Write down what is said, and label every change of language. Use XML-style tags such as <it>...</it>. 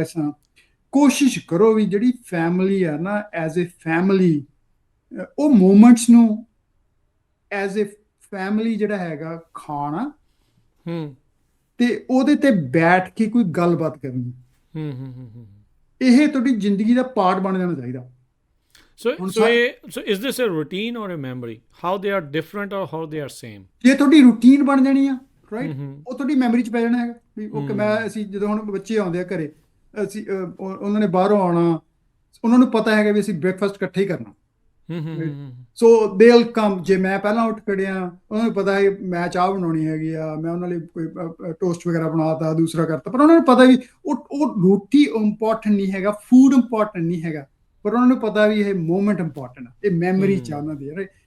<pa>ਇਸ ਤਰ੍ਹਾਂ ਕੋਸ਼ਿਸ਼ ਕਰੋ ਵੀ ਜਿਹੜੀ ਫੈਮਿਲੀ ਹੈ ਨਾ, ਐਜ਼ ਅ ਫੈਮਿਲੀ ਉਹ ਮੂਮੈਂਟਸ ਨੂੰ ਐਜ਼ ਅ ਫੈਮਿਲੀ ਜਿਹੜਾ ਹੈਗਾ ਖਾਣਾ, ਤੇ ਉਹਦੇ ਤੇ ਬੈਠ ਕੇ ਕੋਈ ਗੱਲਬਾਤ ਕਰਨੀ, ਇਹ ਤੁਹਾਡੀ ਜ਼ਿੰਦਗੀ ਦਾ ਪਾਰਟ ਬਣ ਜਾਣਾ ਚਾਹੀਦਾ।</pa> <en>So is this a routine or a memory? How they are different or how they are same?</en> <pa>ਜੇ ਤੁਹਾਡੀ ਰੂਟੀਨ ਬਣ ਜਾਣੀ ਆ, ਰਾਈਟ, ਉਹ ਤੁਹਾਡੀ ਮੈਮਰੀ 'ਚ ਪੈ ਜਾਣਾ ਹੈਗਾ ਵੀ ਓਕੇ, ਅਸੀਂ ਜਦੋਂ ਹੁਣ ਬੱਚੇ ਆਉਂਦੇ ਆ ਘਰੇ, ਅਸੀਂ ਉਹਨਾਂ ਨੇ ਬਾਹਰੋਂ ਆਉਣਾ, ਉਹਨਾਂ ਨੂੰ ਪਤਾ ਹੈਗਾ ਵੀ ਅਸੀਂ ਬ੍ਰੇਕਫਾਸਟ ਇਕੱਠੇ ਹੀ ਕਰਨਾ,</pa> <en>So they will come.</en> <pa>ਜੇ ਮੈਂ ਪਹਿਲਾਂ ਉੱਠ ਖੜਿਆ, ਉਹਨਾਂ ਨੂੰ ਪਤਾ ਹੈ ਮੈਂ ਚਾਹ ਬਣਾਉਣੀ ਹੈਗੀ ਆ, ਮੈਂ ਉਹਨਾਂ ਲਈ ਕੋਈ ਟੋਸਟ ਵਗੈਰਾ ਬਣਾਤਾ, ਦੂਸਰਾ ਕਰਤਾ, ਪਰ ਉਹਨਾਂ ਨੂੰ ਪਤਾ ਵੀ ਉਹ ਰੋਟੀ ਇੰਪੋਰਟੈਂਟ ਨਹੀਂ ਹੈਗਾ, ਫੂਡ ਇੰਪੋਰਟੈਂਟ ਨਹੀਂ ਹੈਗਾ, ਪਰ ਉਹਨਾਂ ਨੂੰ ਪਤਾ ਵੀ ਇਹ ਮੂਮੈਂਟ ਇੰਪੋਰਟੈਂਟ ਆ, ਇਹ ਮੈਮਰੀ ਚ ਉਹਨਾਂ ਦੀ, ਰਾਈਟ।</pa>